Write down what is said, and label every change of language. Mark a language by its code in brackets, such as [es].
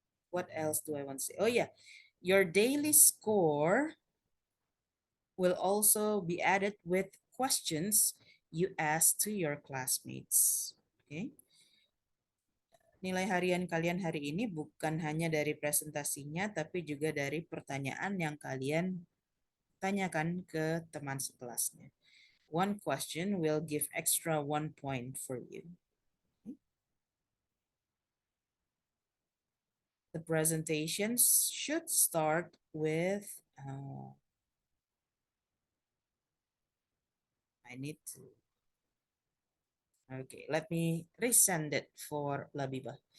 [en] What else do I want to say? Oh yeah, your daily score will also be added with questions you ask to your classmates. Okay. [id] Nilai harian kalian hari ini bukan hanya dari presentasinya, tapi juga dari pertanyaan yang kalian tanyakan ke teman sekelasnya. [en] One question will give extra 1 point for you. The presentation should start with, I need to, okay, let me resend it for Labiba.